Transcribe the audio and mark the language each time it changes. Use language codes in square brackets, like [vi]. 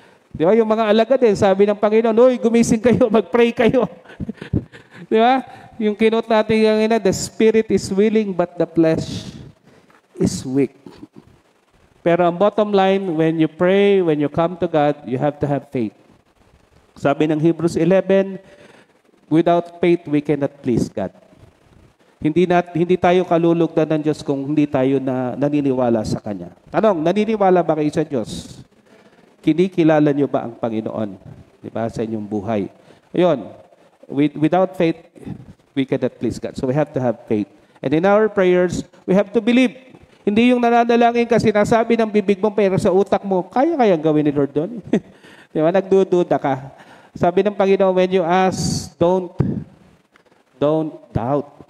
[tl] Di ba? Yung mga alagad din, sabi ng Panginoon, "Uy, gumising kayo, mag-pray kayo." Di ba? Yung kinot natin yung [en] the spirit is willing but the flesh is weak. [tl] Pero ang [en] bottom line, when you pray, when you come to God, you have to have faith. [tl] Sabi ng [en] Hebrews 11, Without faith, we cannot please God. [tl] Hindi tayo kalulugdan ng Diyos kung hindi tayo naniniwala sa Kanya. Tanong, naniniwala ba kayo sa Diyos? Kinikilala niyo ba ang Panginoon? Di ba? Sa inyong buhay. Ayun. [en] Without faith, we cannot please God. So we have to have faith. And in our prayers, we have to believe. [tl] Hindi yung nananalangin kasi nasabi ng bibig mo pero sa utak mo, kaya-kayang gawin ni Lord doon. Di ba? Nagdududa ka. Sabi ng Panginoon, [en] when you ask, don't doubt.